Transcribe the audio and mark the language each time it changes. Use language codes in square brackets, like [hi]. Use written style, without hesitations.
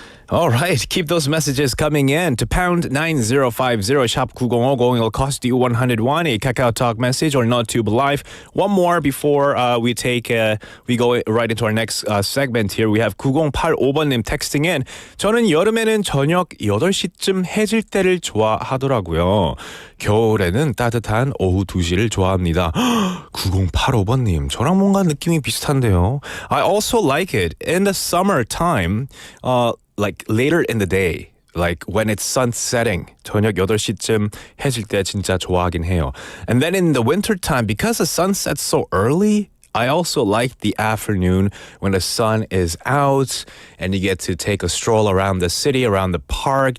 [en] All right, keep those messages coming in to pound 9050 shop 9050. It'll cost you 101, a Kakao Talk message or NotTube Live. One more before we go right into our next segment here. We have 9085번님 texting in. [ko] 저는 여름에는 저녁 8시쯤 해질 때를 좋아하더라고요. 겨울에는 따뜻한 오후 2시를 좋아합니다. 9085번님, 저랑 뭔가 느낌이 비슷한데요. [en] I also like it in the summertime. Like later in the day, like when it's sun setting, [ko] 저녁 8시쯤 해질 때 진짜 좋아하긴 해요. [en] And then in the winter time, because the sun sets so early, I also like the afternoon when the sun is out and you get to take a stroll around the city, around the park.